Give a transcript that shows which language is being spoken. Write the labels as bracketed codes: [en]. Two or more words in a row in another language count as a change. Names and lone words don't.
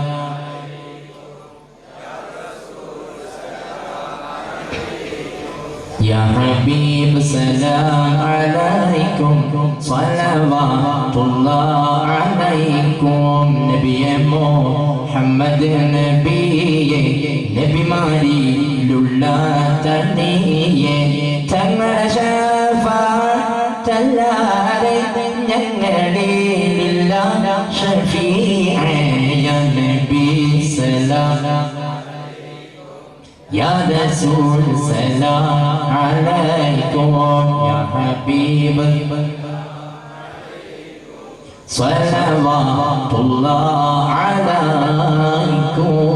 [ar] يا حبيب سلام عليكم صلوات الله عليكم نبي محمد [ml] നബി മാരിലുള്ള തനിയെ തങ്ങളുടെ ശഫാഅത്തല്ലാതെ ഞങ്ങളിലില്ല [ar] شفيع يا نبي سلام يا رسول سلام عليكم يا حبيب صلوات الله عليكم.